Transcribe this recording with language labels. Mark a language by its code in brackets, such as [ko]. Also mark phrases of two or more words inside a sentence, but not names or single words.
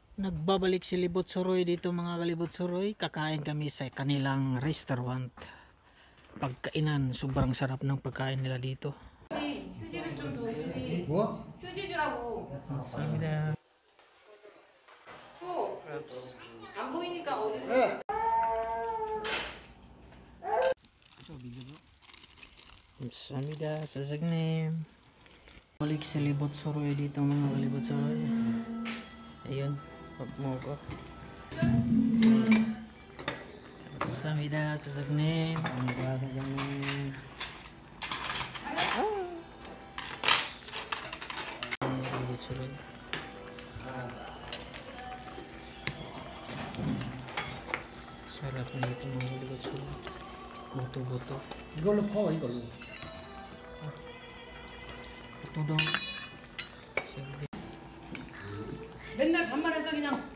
[tl] Nagbabalik si Libot Suroy dito mga kalibot Suroy. Kakain kami sa kanilang restaurant. Pagkainan, sobrang sarap ng pagkain nila dito. [ko] 휴지를 좀 줘, 휴지. 뭐? 휴지 주라고. 감사합니다. 줘. 안 보이니까 어디서. [tl] Kamsahamnida sa sagnim. Balik si Libot Suroy dito mga kalibot Suroy. Ayun, pagmogo. Kamsahamnida sa sagnim. Kamsahamnida sa sagnim. Libot Suroy. Sarap nito mga Libot Suroy. Buto-buto. [ko] 이걸로 퍼 이걸로. [tl] Buto daw. [ko] 맨날 반말해서 그냥.